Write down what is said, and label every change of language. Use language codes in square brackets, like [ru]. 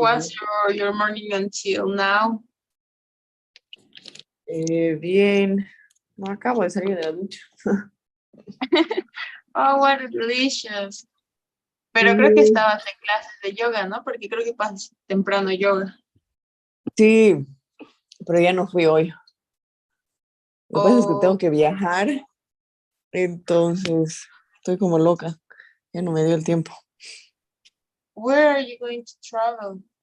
[en] was your morning until now? [es] Bien. No acabo de salir de la ducha. [en] Oh, what delicious. [es] Pero creo que estabas en clases de yoga, ¿no? Porque creo que pasas temprano yoga. Sí, pero ya no fui hoy. Lo que pasa es que tengo Oh, que viajar, entonces estoy como loca. Ya no me dio el tiempo. [en] where are you going to travel?